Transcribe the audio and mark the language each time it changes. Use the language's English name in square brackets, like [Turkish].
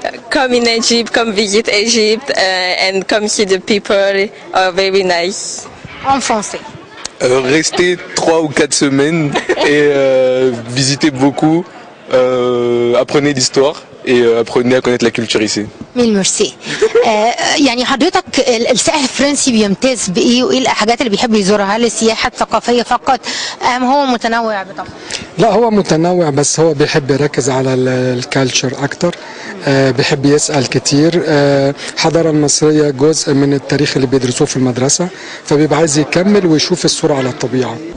[English] Come in Egypt, come visit Egypt, and come see the people are very nice. [French] En français. Restez 3 ou 4 semaines et visitez beaucoup, apprenez l'histoire et apprenez à connaître la culture ici. ميل ميرسي. [Arabic] يعني حضرتك السائح الفرنسي بيمتاز بايه وايه الحاجات اللي بيحب يزورها؟ هل السياحه الثقافيه فقط ام هو متنوع بطبعه؟ لا، هو متنوع بس هو بيحب يركز على الكالتشر اكتر. بيحب يسأل كتير. الحضارة المصرية جزء من التاريخ اللي بيدرسوه في المدرسة، فبيبقى عايز يكمل ويشوف الصورة على الطبيعة.